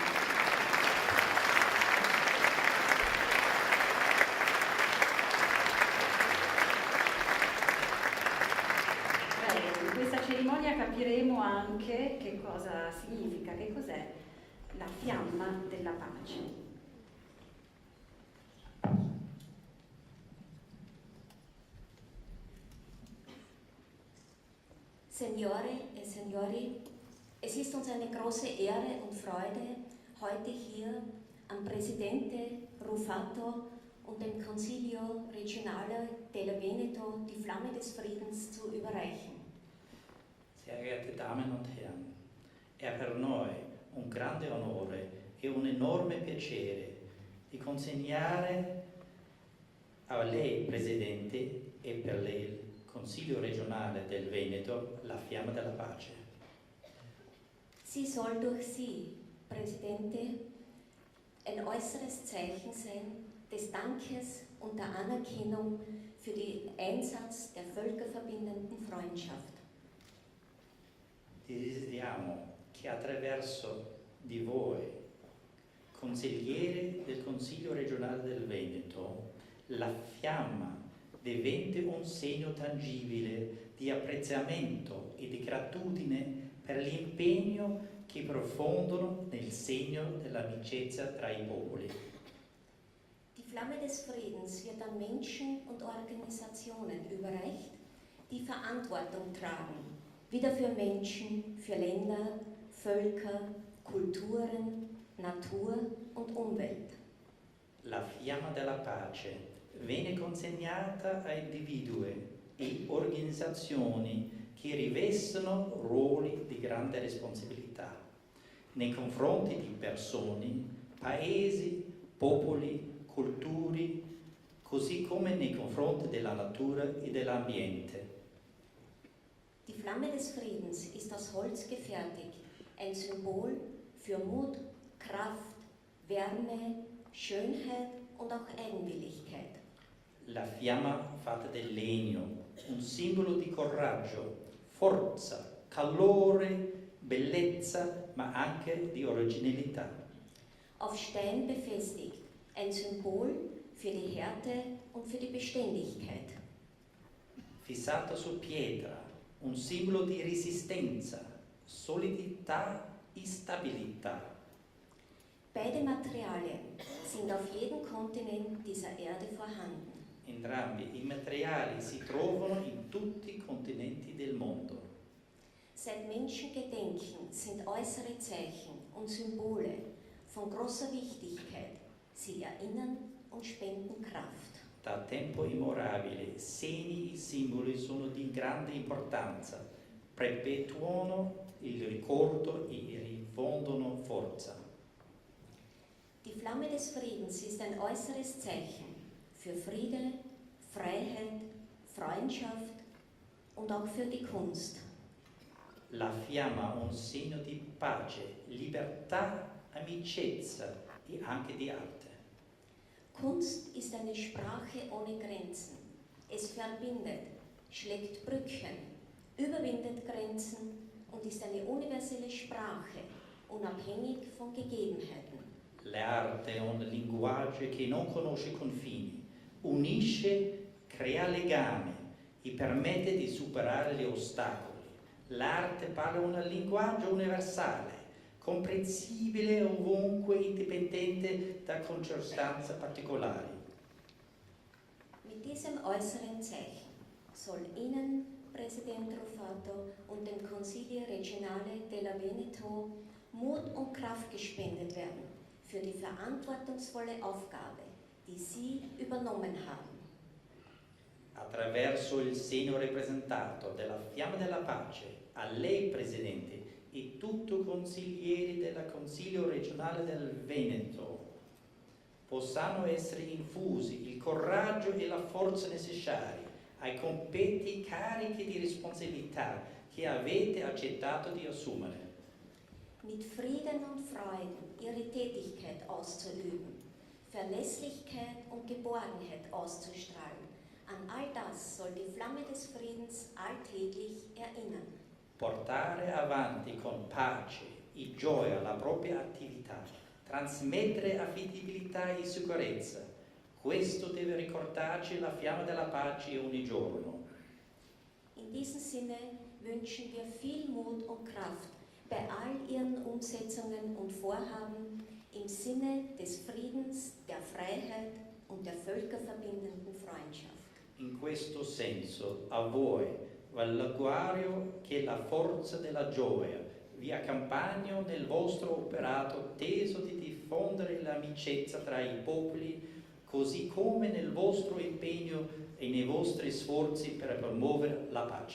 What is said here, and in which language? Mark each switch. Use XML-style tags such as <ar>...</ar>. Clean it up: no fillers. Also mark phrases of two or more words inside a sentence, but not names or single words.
<it>In questa cerimonia capiremo anche che cosa significa, che cos'è la fiamma della pace. Signore e Signori,</it> <de>es ist uns eine große Ehre und Freude, heute hier am Presidente Rufato und dem Consiglio Regionale della Veneto die Flamme des Friedens zu überreichen. Sehr geehrte Damen und Herren,</de> <it>è per noi un grande onore e un enorme piacere di consegnare a lei, Presidente, e per lei, il Consiglio regionale del Veneto, la Fiamma della Pace.</it> <de>Sie soll durch Sie, Präsidente, ein äußeres Zeichen sein des Dankes und der Anerkennung für den Einsatz der völkerverbindenden Freundschaft.</de> <it>Desideriamo che attraverso di voi, consigliere del Consiglio regionale del Veneto, la fiamma diventi un segno tangibile di apprezzamento e di gratitudine per l'impegno che profondono nel segno dell'amicizia tra i popoli.</it> <de>Die Flamme des Friedens wird an Menschen und Organisationen überreicht, die Verantwortung tragen, wieder für Menschen, für Länder, Völker, Kulturen, Natur und Umwelt.</de> <it>La fiamma della pace viene consegnata a individui e organizzazioni che rivestono ruoli di grande responsabilità nei confronti di persone, paesi, popoli, culture, così come nei confronti della natura e dell'ambiente.</it> <de>Die Flamme des Friedens ist aus Holz gefertigt, ein Symbol für Mut, Kraft, Wärme, Schönheit und auch Eigenwilligkeit.</de> <it>La fiamma fatta del legno, un simbolo di coraggio, forza, calore, bellezza, ma anche di originalità.</it> <de>Auf Stein befestigt, ein Symbol für die Härte und für die Beständigkeit.</de> <it>Fissato su pietra, un simbolo di resistenza, solidità e stabilità.</it> <de>Beide Materialien sind auf jedem Kontinent dieser Erde vorhanden.</de> <it>Entrambi i materiali si trovano in tutti i continenti del mondo.</it> <de>Seit Menschengedenken sind äußere Zeichen und Symbole von großer Wichtigkeit. Sie erinnern und spenden Kraft.</de> <it>Da tempo immemorabile, segni e simboli sono di grande importanza, perpetuano il ricordo e rifondono forza.</it> <de>Die Flamme des Friedens ist ein äußeres Zeichen für Friede, Freiheit, Freundschaft und auch für die Kunst.</de> <it>La fiamma è un segno di pace, libertà, amicizia e anche di arte.</it> <de>Kunst ist eine Sprache ohne Grenzen. Es verbindet, schlägt Brücken, überwindet Grenzen und ist eine universelle Sprache, unabhängig von Gegebenheiten.</de> <it>L'arte è un linguaggio che non conosce confini, unisce, crea legami e permette di superare gli ostacoli. L'arte parla un linguaggio universale, comprensibile ovunque, indipendente da circostanze particolari.</it> <de>Mit diesem äußeren Zeichen soll Ihnen, Präsident Rufato, und dem Consiglio Regionale della Veneto Mut und Kraft gespendet werden für die verantwortungsvolle Aufgabe, die Sie übernommen haben.</de> <it>Attraverso il segno rappresentato della Fiamma della Pace, a lei Presidente e tutti i consiglieri del Consiglio regionale del Veneto possano essere infusi il coraggio e la forza necessari ai competi carichi di responsabilità che avete accettato di assumere.</it> <de>Mit Frieden und Freuden Ihre Tätigkeit auszuüben, Verlässlichkeit und Geborgenheit auszustrahlen. An all das soll die Flamme des Friedens alltäglich erinnern.</de> <it>Portare avanti con pace e gioia la propria attività, trasmettere affidabilità e sicurezza. Questo deve ricordarci la Fiamma della Pace ogni giorno.</it> <de>In diesem Sinne wünschen wir viel Mut und Kraft bei all Ihren Umsetzungen und Vorhaben im Sinne des Friedens, der Freiheit und der völkerverbindenden Freundschaft.</de> <it>In questo senso, a voi va l'augurio che la forza della gioia vi accompagni nel vostro operato teso di diffondere l'amicizia tra i popoli, così come nel vostro impegno e nei vostri sforzi per promuovere la pace.</it>